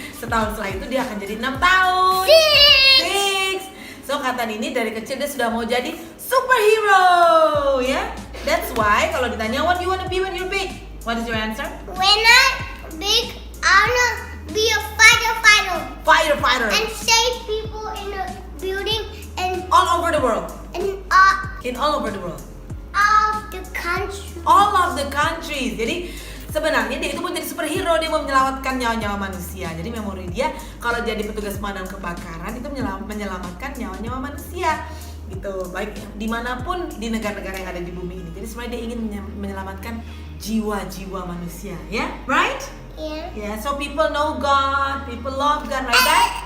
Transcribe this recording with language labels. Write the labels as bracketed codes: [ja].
[id] Setahun setelah itu dia akan jadi 6 tahun. 6. So Kahtan ini dari kecil dia sudah mau jadi superhero, ya? [en] That's why [id] kalau ditanya [en] what you wanna be when you're big, what is your answer? When I big, I wanna be a Fighter. and save people in a building and All over the world. in All over the world. all the country. All of the countries. [id] Jadi sebenarnya dia itu mau jadi superhero, dia mau menyelamatkan nyawa-nyawa manusia. Jadi memori dia kalau jadi petugas pemadam kebakaran itu menyelamatkan nyawa-nyawa manusia. Gitu, baik dimanapun di negara-negara yang ada di bumi ini. Jadi sebenarnya dia ingin menyelamatkan jiwa-jiwa manusia, ya, right? [en] Yeah. Yeah, so people know God, people love God, right, Dad?